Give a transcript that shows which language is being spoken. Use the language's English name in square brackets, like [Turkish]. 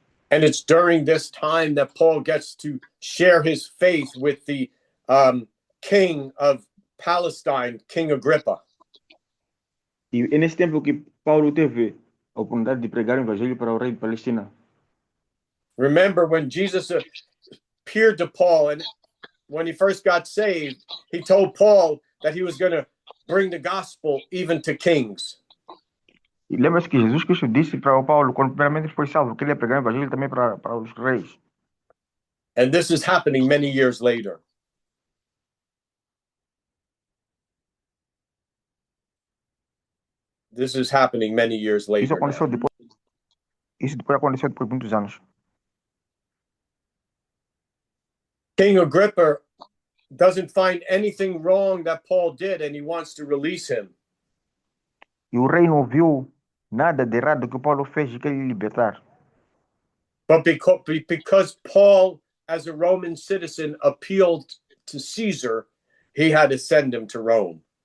[English] And it's during this time that Paul gets to share his faith with the king of Palestine, King Agrippa. [Portuguese] E é nesse tempo que Paulo teve a oportunidade de pregar o evangelho para o rei de Palestina. [English] Remember when Jesus appeared to Paul, and when he first got saved, he told Paul that he was going to bring the gospel even to kings. [Portuguese] E lembra-se que Jesus Cristo disse para o Paulo, quando primeiramente foi salvo, que ele ia pregar o evangelho também para os reis. [English] And this is happening many years later. This is happening many years later. [Portuguese] Isso depois aconteceu depois de muitos anos. [English] King Agrippa doesn't find anything wrong that Paul did, and he wants to release him. [Portuguese] E o rei não viu nada de errado que Paulo fez e quer lhe libertar. [English] But because Paul, as a Roman citizen, appealed to Caesar, he had to send him to Rome.